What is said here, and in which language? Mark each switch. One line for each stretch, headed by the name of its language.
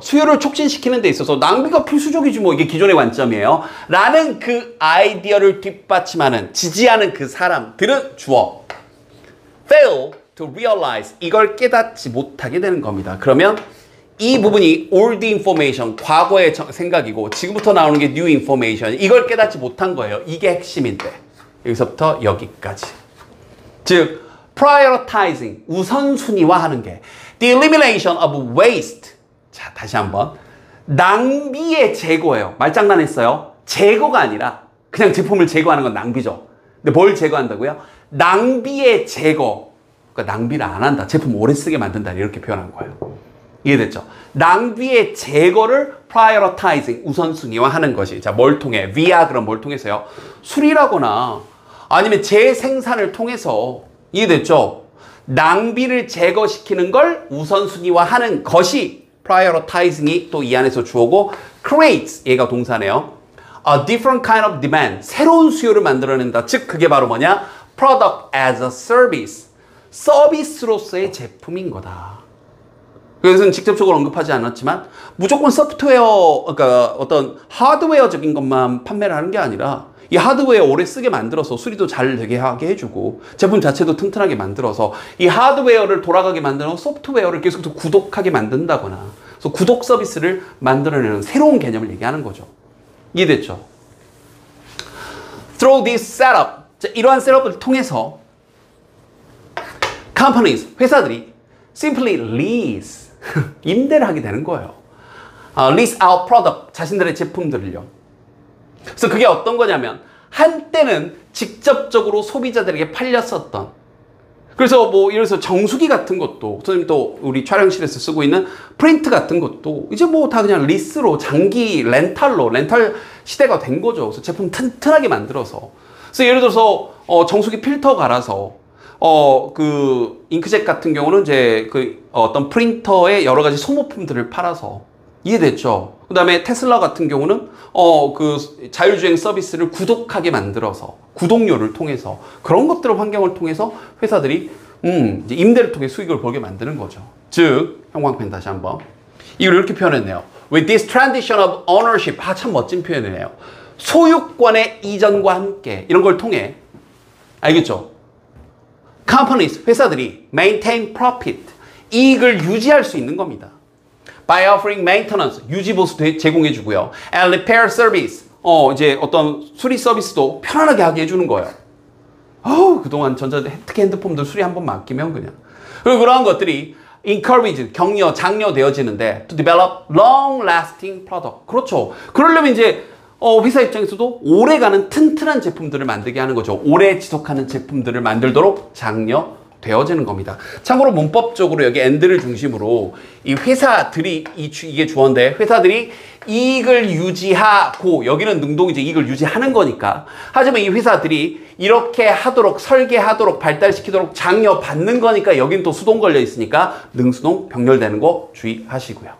Korean: 수요를 촉진시키는 데 있어서 낭비가 필수적이지 뭐 이게 기존의 관점이에요 라는 그 아이디어를 뒷받침하는 지지하는 그 사람들은 주어
English: fail to realize
Korean: 이걸 깨닫지 못하게 되는 겁니다. 그러면 이 부분이 old information, 과거의 생각이고 지금부터 나오는 게 new information. 이걸 깨닫지 못한 거예요. 이게 핵심인데. 여기서부터 여기까지. 즉,
English: prioritizing,
Korean: 우선순위화하는 게
English: the elimination of waste.
Korean: 자, 다시 한번. 낭비의 제거예요. 말장난했어요. 제거가 아니라 그냥 제품을 제거하는 건 낭비죠. 근데 뭘 제거한다고요? 낭비의 제거. 그러니까 낭비를 안 한다. 제품 오래 쓰게 만든다. 이렇게 표현한 거예요. 이해됐죠? 낭비의 제거를 prioritizing, 우선순위화하는 것이 자, 뭘 통해? via 그럼 뭘 통해서요? 수리라거나 아니면 재생산을 통해서 이해됐죠? 낭비를 제거시키는 걸 우선순위화하는 것이 prioritizing이 또 이 안에서 주어고 creates, 얘가 동사네요.
English: A different kind of demand,
Korean: 새로운 수요를 만들어낸다. 즉 그게 바로 뭐냐?
English: product as a service,
Korean: 서비스로서의 제품인 거다. 그것은 직접적으로 언급하지 않았지만 무조건 소프트웨어, 그러니까 어떤 하드웨어적인 것만 판매를 하는 게 아니라 이 하드웨어 오래 쓰게 만들어서 수리도 잘 되게 하게 해주고 제품 자체도 튼튼하게 만들어서 이 하드웨어를 돌아가게 만드는 소프트웨어를 계속 구독하게 만든다거나 그래서 구독 서비스를 만들어내는 새로운 개념을 얘기하는 거죠. 이해됐죠?
English: Through this setup,
Korean: 자, 이러한 셋업을 통해서 companies, 회사들이
English: simply lease,
Korean: 임대를 하게 되는 거예요.
English: lease out product,
Korean: 자신들의 제품들을요. 그래서 그게 어떤 거냐면 한때는 직접적으로 소비자들에게 팔렸었던 그래서 뭐 예를 들어서 정수기 같은 것도 선생님 또 우리 촬영실에서 쓰고 있는 프린트 같은 것도 이제 뭐 다 그냥 리스로 장기 렌탈로 렌탈 시대가 된 거죠. 그래서 제품 튼튼하게 만들어서 그래서 예를 들어서 정수기 필터 갈아서 그 잉크젯 같은 경우는 이제 그 어떤 프린터의 여러 가지 소모품들을 팔아서 이해됐죠? 그 다음에 테슬라 같은 경우는 그 자율주행 서비스를 구독하게 만들어서 구독료를 통해서 그런 것들을 환경을 통해서 회사들이 이제 임대를 통해 수익을 벌게 만드는 거죠. 즉 형광펜 다시 한번 이걸 이렇게 표현했네요.
English: With this transition of ownership
Korean: 참 멋진 표현이네요. 소유권의 이전과 함께 이런 걸 통해 알겠죠? Companies 회사들이
English: maintain profit
Korean: 이익을 유지할 수 있는 겁니다.
English: By offering maintenance,
Korean: 유지보수 제공해 주고요.
English: And repair service,
Korean: 이제 어떤 수리 서비스도 편안하게 하게 해주는 거예요. 그동안 특히 핸드폰들 수리 한번 맡기면 그냥. 그리고 그러한 것들이
English: encourage,
Korean: 장려되어지는데
English: to develop long-lasting product.
Korean: 그렇죠. 그러려면 이제 회사 입장에서도 오래가는 튼튼한 제품들을 만들게 하는 거죠. 오래 지속하는 제품들을 만들도록 장려되어지는 겁니다. 참고로 문법적으로 여기 and를 중심으로 이 회사들이 이게 주어인데 회사들이 이익을 유지하고 여기는 능동이제 이익을 유지하는 거니까 하지만 이 회사들이 이렇게 하도록 설계하도록 발달시키도록 장려받는 거니까 여긴 또 수동 걸려 있으니까 능수동 병렬되는 거 주의하시고요.